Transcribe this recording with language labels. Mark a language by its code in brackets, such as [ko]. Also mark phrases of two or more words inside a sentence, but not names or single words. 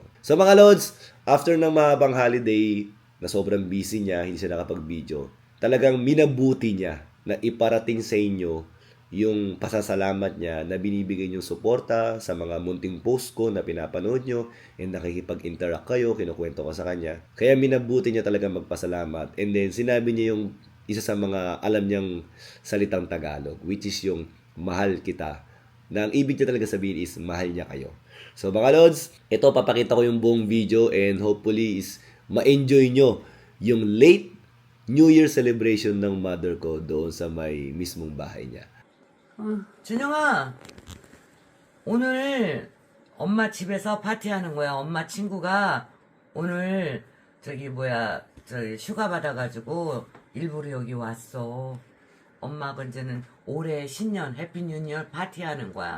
[tl] So mga Lods, after ng mahabang holiday na sobrang busy niya, hindi siya nakapag-video, talagang minabuti niya na iparating sa inyo yung pasasalamat niya na binibigay niyong suporta sa mga munting post ko na pinapanood nyo and nakikipag-interact kayo, kinukwento ko sa kanya. Kaya minabuti niya talaga magpasalamat. [en] And then [tl] sinabi niya yung isa sa mga alam niyang salitang Tagalog, [en] which is [tl] yung mahal kita. Na ang ibig niya talaga sabihin is mahal niya kayo. So mga Lods, ito papakita ko yung buong video [en] and hopefully is [tl] ma-enjoy nyo yung [en] late New Year celebration [tl] ng mother ko doon sa may mismong bahay niya. [ko] 준영아, 오늘 엄마 집에서 파티하는 거야. 엄마 친구가 오늘 저기 휴가 받아가지고 일부러 여기 왔어. 엄마가 이제는 올해 신년 [en] happy New Year [ko] 파티하는 거야.